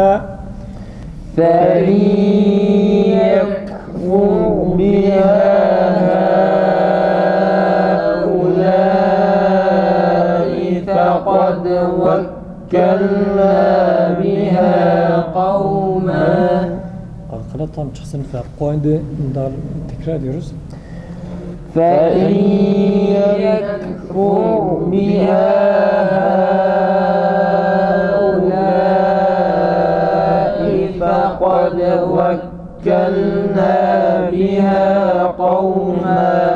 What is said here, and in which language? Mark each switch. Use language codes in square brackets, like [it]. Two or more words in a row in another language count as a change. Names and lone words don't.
[ar] فإن يكفر بها هؤلاء فقد وكلنا بها قوما. [tr] Arkada tam çıksın. فقد tekrar ediyoruz. [ar] فإن يكفر بها هؤلاء فقد وكلنا بها قوما.